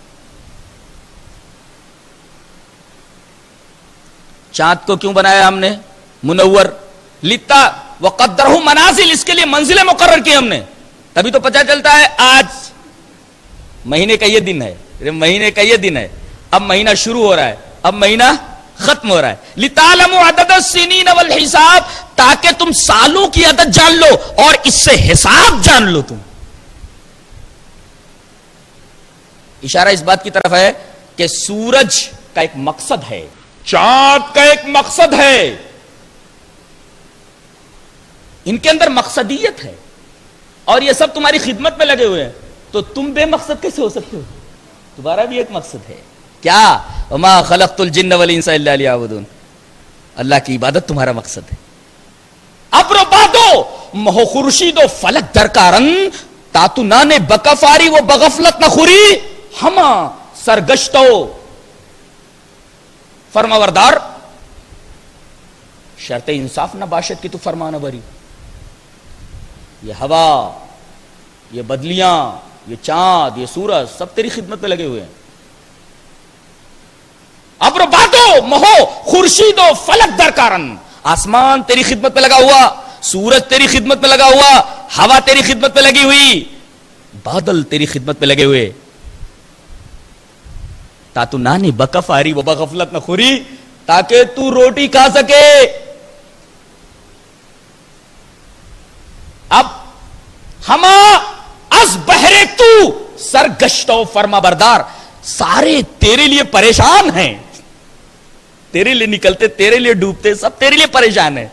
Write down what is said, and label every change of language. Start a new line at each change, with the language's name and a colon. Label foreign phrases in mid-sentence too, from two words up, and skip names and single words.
Urdu: چاند کو کیوں بنایا ہم نے منور؟
Arabic: لتا وقدرہ منازل,
Urdu: اس کے لیے منزلیں مقرر کی ہم نے. تبھی تو پتہ چلتا ہے آج مہینے کا یہ دن ہے, مہینے کا یہ دن ہے, اب مہینہ شروع ہو رہا ہے, اب مہینہ ختم ہو رہا ہے.
Arabic: لتعلموا عدد السنین والحساب,
Urdu: تاکہ تم سالوں کی عدد جان لو اور اس سے حساب جان لو. تم اشارہ اس بات کی طرف ہے کہ سورج کا ایک مقصد ہے, چاند کا ایک مقصد ہے. ان کے اندر مقصدیت ہے اور یہ سب تمہاری خدمت میں لگے ہوئے ہیں, تو تم بے مقصد کیسے ہو سکتے ہو؟ تمہارا بھی ایک مقصد ہے. کیا؟
Arabic: وما خلقت الجن والانس الا لیعبدون.
Urdu: اللہ کی عبادت تمہارا مقصد ہے.
Persian: ابر و بادو مہو خورشید و فلک درکارن, تاتو نانے بکفاری و بغفلت نہ خوری, ہما سرگشتو فرماوردار, شرط انصاف نہ باشد کی تو فرمانا بری.
Urdu: یہ ہوا, یہ بدلیاں, یہ چاند, یہ سورج سب تیری خدمت میں لگے ہوئے ہیں.
Persian: ابر بادو مہو خورشید و فلک درکارن,
Urdu: آسمان تیری خدمت میں لگا ہوا, سورج تیری خدمت میں لگا ہوا, ہوا تیری خدمت میں لگی ہوئی, بادل تیری خدمت میں لگے ہوئے.
Persian: تاتو نانی بکفاری و بغفلت نہ خوری,
Urdu: تاکہ تو روٹی کھا سکے.
Persian: اب ہما از بہرے تو سرگشتو فرما بردار,
Urdu: سارے تیرے لیے پریشان ہیں, تیرے لیے نکلتے, تیرے لیے ڈوبتے, سب تیرے لیے پریشان ہیں.